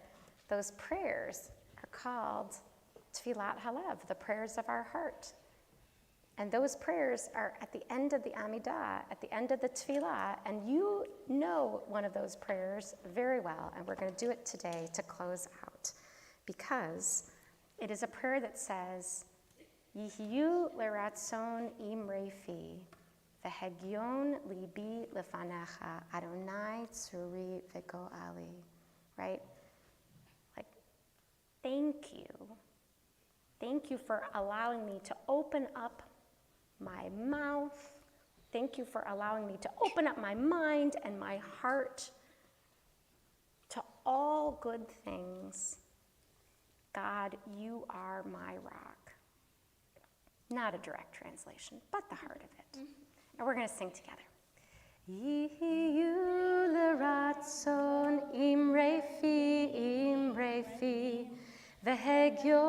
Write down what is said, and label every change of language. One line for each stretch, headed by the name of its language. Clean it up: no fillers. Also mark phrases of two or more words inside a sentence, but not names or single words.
English: Those prayers are called
Hebrew: תפילת הלב,
English: the prayers of our heart. And those prayers are at the end of the Amidah, at the end of the Tfilah, and you know one of those prayers very well, and we're going to do it today to close out, because it is a prayer that says,
Hebrew: יהיו לרצון אמרי פי והגיון לבי לפניך אדוני צורי וגואלי,
English: right? Like, thank you. Thank you for allowing me to open up my mouth. Thank you for allowing me to open up my mind and my heart to all good things. God, you are my rock. Not a direct translation, but the heart of it. And we're going to sing together.
Hebrew: יהיו לרצון אמרי פי והגיון